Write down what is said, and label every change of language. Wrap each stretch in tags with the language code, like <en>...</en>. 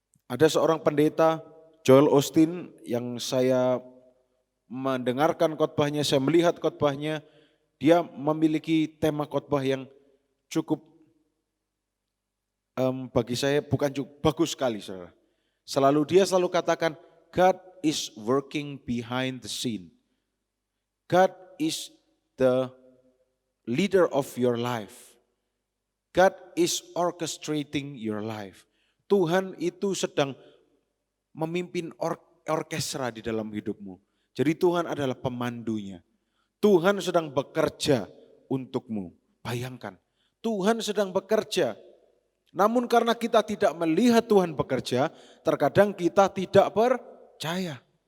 <id>Ada seorang pendeta Joel Osteen yang saya mendengarkan khotbahnya, saya melihat khotbahnya, dia memiliki tema khotbah yang cukup bagi saya bukan cukup bagus sekali saudara. Dia selalu katakan</id> <en>God is working behind the scene. God is the leader of your life. God is orchestrating your life.</en> <id>Tuhan itu sedang memimpin orkestra di dalam hidupmu. Jadi Tuhan adalah pemandunya. Tuhan sedang bekerja untukmu. Bayangkan, Tuhan sedang bekerja. Namun karena kita tidak melihat Tuhan bekerja, terkadang kita tidak percaya.</id>